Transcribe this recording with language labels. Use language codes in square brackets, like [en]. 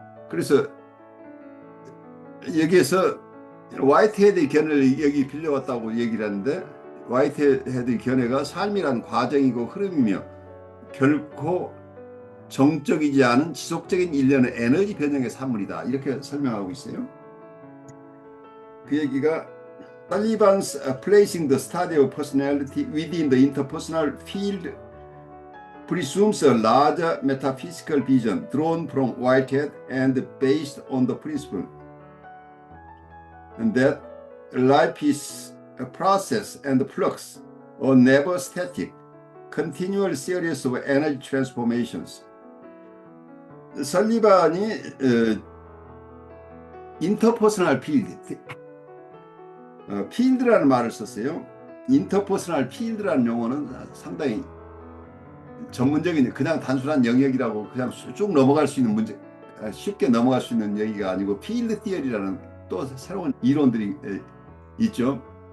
[ko] 그래서 여기에서 화이트헤드의 견해를 여기 빌려왔다고 얘기를 하는데, 화이트헤드의 견해가 삶이란 과정이고 흐름이며 결코 정적이지 않은 지속적인 일련의 에너지 변형의 산물이다, 이렇게 설명하고 있어요. 그 얘기가 [en] Sullivan's placing the study of personality within the interpersonal field presumes a larger metaphysical vision drawn from Whitehead and based on the principle and that life is a process and flux, or never static. continual series of energy transformations. [ko] 설리반이 인터퍼스널 필드, 필드라는 말을 썼어요. 인터퍼스널 필드라는 용어는 상당히 전문적인 그냥 단순한 영역이라고 그냥 쭉 넘어갈 수 있는 문제, 쉽게 넘어갈 수 있는 얘기가 아니고 필드 티어리라는 또 새로운 이론들이 있죠.